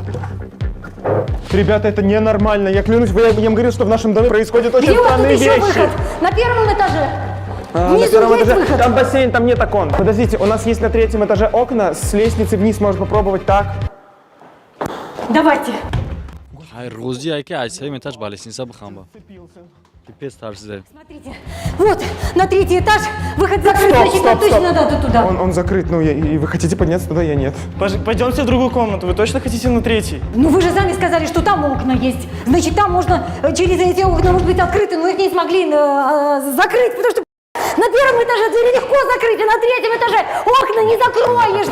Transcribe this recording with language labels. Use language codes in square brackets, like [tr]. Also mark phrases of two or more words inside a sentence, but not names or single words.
[ru] Ребята, это ненормально. Я клянусь, я им говорил, что в нашем доме происходят очень Где у вас тут странные еще вещи. выход? На первом этаже. На Внизу первом есть этаже. выход? Там бассейн, там нет окон. Подождите, у нас есть на третьем этаже окна. С лестницы вниз можно попробовать так. Давайте. Хай рози айке айсай метаж балесниса бхамба. Пипец тарзде. Смотрите. Вот, на третий этаж. Выход закрыт, значит, нам точно надо туда. Он закрыт, ну, и вы хотите подняться туда, я нет. Пойдемте в другую комнату, вы точно хотите на третий? Ну вы же сами сказали, что там окна есть. Значит, там можно через эти окна, может быть, открыты, но их не смогли закрыть, потому что на первом этаже двери легко закрыть, а на третьем этаже окна не закроешь.